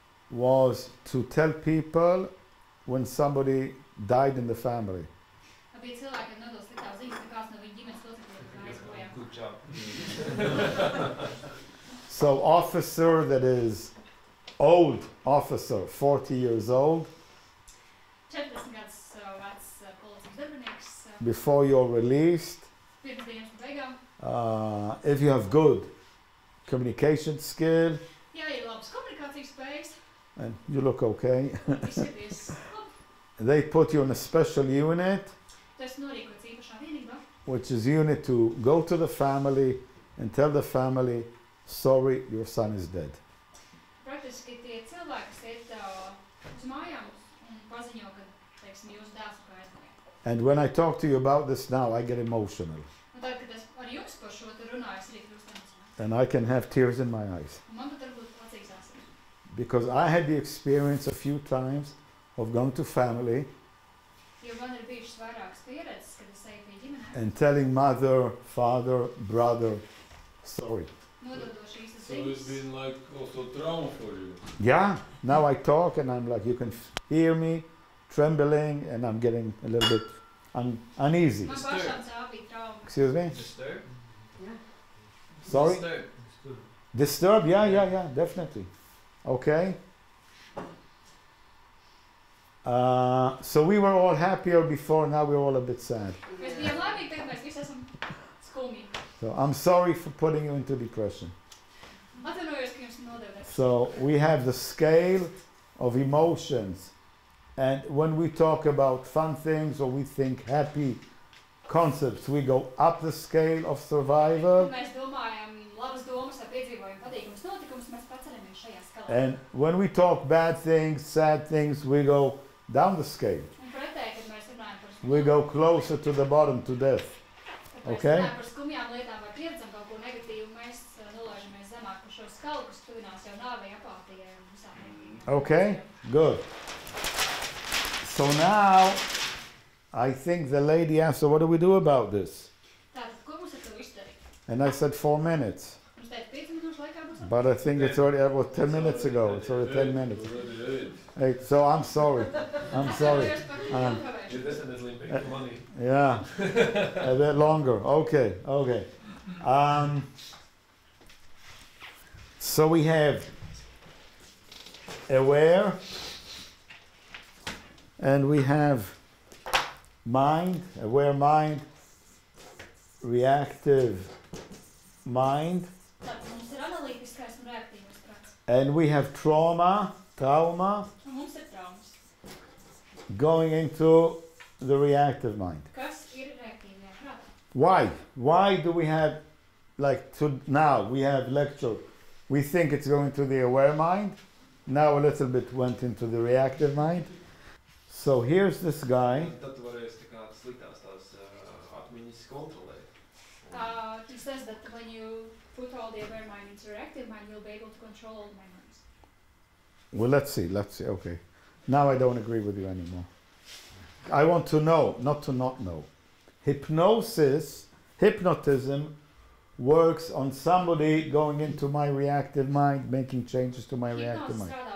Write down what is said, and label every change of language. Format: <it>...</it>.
<en>was to tell people when somebody died in the family.</en> <lv>bija cilvēki, kas nodod sliktās ziņas, ka kāds no viņa ģimenes locekļiem ir gājis bojā.</lv> <en>Good job. So officer that is old officer, 40 years old,</en> <lv>40 gadus vecs policijas darbinieks,</lv> <en>before you're released,</en> <lv>pirms dienas beigām.</lv> <en>if you have good communication skill,</en> <lv>Jā, ir labas komunikācijas spējas,</lv> <en>and you look okay,</en> <lv>izskaties labi.</lv> <en>they put you in a special unit,</en> <lv>Tu esi norīkots īpašā vienībā,</lv> <en>which is unit to go to the family and tell the family, sorry, your son is dead.</en> <lv>praktiski tie cilvēki, kas iet uz mājām un paziņo, ka, teiksim, jūsu dēls ir kā aizmirst.</lv> <en>And when I talk to you about this now, I get emotional.</en> <lv>Un tad, kad es ar jums par šo te runāju, es arī kļūstu emocionāls.</lv> <en>And I can have tears in my eyes.</en> <lv>Un man pat varbūt acīs asaras.</lv> <en>Because I had the experience a few times of going to family</en> <lv>Jo man ir bijušas vairākas pieredzes, kad es eju pie ģimenēm,</lv> <en>and telling mother, father, brother, sorry.</en> <lv>nododo šīs</lv> <en>So it's</en> <lv>ziņas.</lv> <en>been like also trauma for you. Yeah, now I talk and I'm like, you can hear me trembling and I'm getting a little bit uneasy.</en> <lv>Man pašām tā bija trauma.</lv> <en>Excuse me? Disturb? Sorry? Disturb. Disturbed? Yeah, definitely. Okay. So we were all happier before, now we're all a bit sad.</en> <lv>Mēs bijām laimīgi, tagad mēs visi esam skumji.</lv> <en>So I'm sorry for putting you into depression.</en> <lv>Atvainojos, ka jums nodevu.</lv> <en>So we have the scale of emotions. And when we talk about fun things or we think happy concepts, we go up the scale of survival.</en> <lv>Mēs domājam labas domas vai piedzīvojam patīkums notikums, mēs paceļamies šajā skalā.</lv> <en>And when we talk bad things, sad things, we go down the scale.</en> <lv>Un pretēji, kad mēs runājam par</lv> <en>We go closer to the bottom, to death.</en> <lv>kad mēs</lv> <en>okay.</en> <lv>runājam par skumjām lietām vai pieredzam kaut ko negatīvu, mēs nolaižamies zemāk par šo skalu, kas tuvinās jau nāvei, apātijai un visām negatīvām.</lv> <en>Okay, good. So now, I think the lady asked, so what do we do about this?</en> <lv>Tātad, ko mums ar to izdarīt?</lv> <en>And I said 4 minutes.</en> <lv>Mums teica 5 minūšu laikā būs</lv> <en>But I think it's already, about 10 minutes ago. It's already 10 minutes. Already 8. So I'm sorry. I'm sorry.</en> <lv>Atvainojos par Um, kavēšanu.</lv> <en>You definitely make money. Yeah, a bit longer. Okay. So we have aware, and we have mind, aware mind, reactive mind,</en> <lv>Tātad mums ir analītiskais un reaktīvais prāts.</lv> <en>and we have trauma,</en> <lv>Un mums ir traumas.</lv> <en>going into the reactive mind.</en> <lv>Kas ir</lv> <en>Why? Why do we have, like now we have lecture, we think it's going to the aware mind, now a little bit went into the reactive mind. So here's this guy.</en> <lv>Tad tu varēsi tā kā sliktās tās atmiņas kontrolēt.</lv> <en>He says that when you put all the aware mind into reactive mind, you'll be able to control all memories. Well, let's see, okay. Now I don't agree with you anymore. I want to know, not to not know. Hypnotism works on somebody going into my reactive mind, making changes to my reactive mind.</en>